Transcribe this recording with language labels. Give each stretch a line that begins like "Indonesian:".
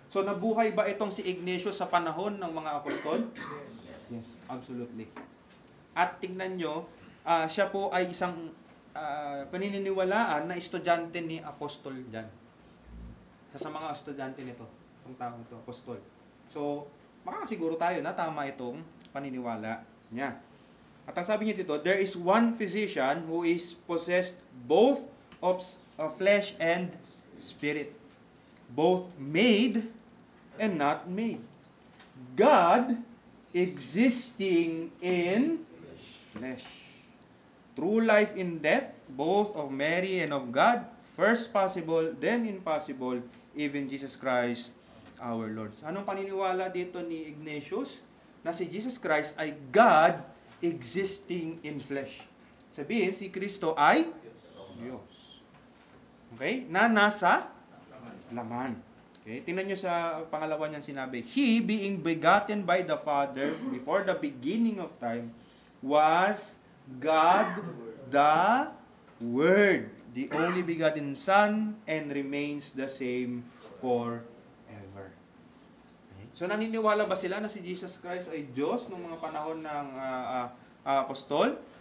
Filipino: So, nabuhay ba itong si Ignatius sa panahon ng mga apostol?
English: Yes, absolutely.
Filipino: At tingnan nyo, siya po ay isang paniniwalaan na estudyante ni Apostol John. Sa mga estudyante nito, itong tao ito, apostol. So, makakasiguro tayo na tama itong paniniwala niya. At ang sabi niya dito,
English: there is one physician who is possessed both of flesh and spirit, both made and not made. God existing in flesh. True life in death, both of Mary and of God, first possible, then impossible, even Jesus Christ, our Lord.
Filipino: Anong paniniwala dito ni Ignatius? Na si Jesus Christ ay
English: God existing in flesh.
Filipino: Sabihin, si Kristo ay Diyos. Okay? Na nasa laman. Okay? Tingnan nyo sa pangalawa niyang sinabi,
English: He, being begotten by the Father before the beginning of time, was God the Word, the only begotten Son, and remains the same forever. Okay?
Filipino: So naniniwala ba sila na si Jesus Christ ay Diyos nung mga panahon ng apostol?